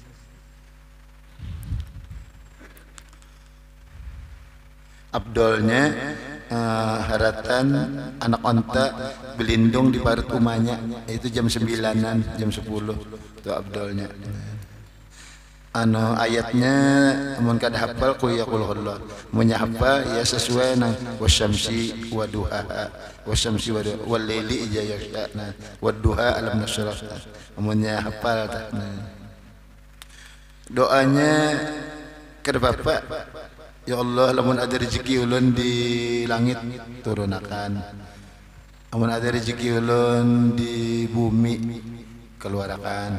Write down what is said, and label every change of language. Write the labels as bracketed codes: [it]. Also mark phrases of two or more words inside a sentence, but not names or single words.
[bjn] Abdolnya haratan anak onta berlindung di parut rumahnya itu jam 9-an jam 10 itu abdolnya. Ayatnya amun kada hafal [ar] قل يا قل الله [bjn] mun hafal ya sesuai nang [ar] والشمس والضحى والشمس و والليل إذا يغشى والضحى ألم نشرح [bjn] amun hafal doanya kada apa. Ya Allah, lamun ada rezeki ulun di langit turunakan. Lamun ada rezeki ulun di bumi keluarakan.